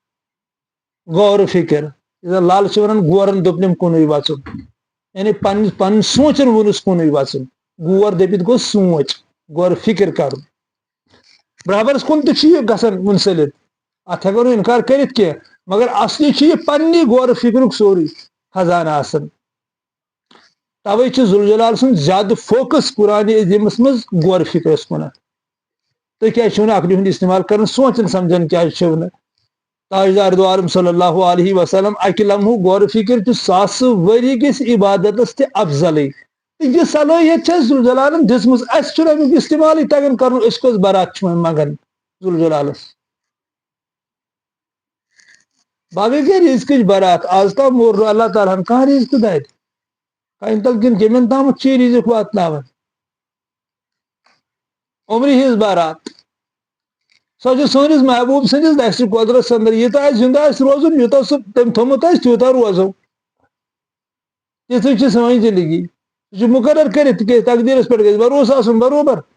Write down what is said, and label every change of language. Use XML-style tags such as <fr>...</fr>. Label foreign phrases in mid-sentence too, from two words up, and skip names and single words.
<ks>غورٕ فِکر یُس زن لل چھِ ونان گورن دوٚپنم کُنُے وژُن یعنی پنٕنۍ سونٛچن ووٚنُس کُنُے وژُن گور دٔپِتھ گوٚو سونٛچ غورٕ فِکر کرُن برابرس کُن تہِ چھُ یہِ گژھان مُنسلِک اتھ ہٮ۪کو نہٕ انکار کٔرِتھ کینٛہہ مگر اصلی چھُ یہِ پننی غورٕ فِکرُک سورُے خزانہٕ آسان توے چھُ ذوالجلال سُنٛد زیادٕ فوکس قرآنِ عظیٖمس منٛز غورٕ فِکرس کُنتھ تُہۍ کیازِ چھِو نہٕ عقلہِ ہُنٛد استعمال کران سونٛچان سمجھان کیازِ چھِو نہٕ تاجدار دو عالم</ks> <ar>صلی اللہ علیہ وسلم</ar> <ks>اکہِ لمحُک غورٕ فِکر چھُ ساسہٕ ؤری کِس عبادتس تہِ افضلٕے تہٕ یہِ صلٲحیت چھِ اَسہِ ذوالجلالن دِژمٕژ اَسہِ چھُنہٕ امیُک استعمالٕے تگان کرُن أسۍ کۄس برات چھِ وۄنۍ منگان ذوالجلالس باقٕے گٔے رِزقٕچ برات آز تام موٚر نہٕ اللہ تعالیٰ ہن کانٛہہ رِزقہٕ دادِ کامہِ تل کِنہٕ کیٚمٮ۪ن تامتھ چھِ یہِ رِزق واتناوان عمرِ ہِنٛز برات سو سٲنِس محبوب سٕنٛدِس دستہِ قۄدرتس انٛدر یوٗتاہ اَسہِ زِنٛدٕ آسہِ روزُن یوٗتاہ سُہ تٔمۍ تھوٚمُت آسہِ تیوٗتاہ روزو تِژٕے چھِ سٲنۍ زندگی سُہ چھُ مُقرر کٔرِتھ تِکیٛازِ تقدیٖرس پٮ۪ٹھ گژھِ بروسہٕ آسُن برابر</ks>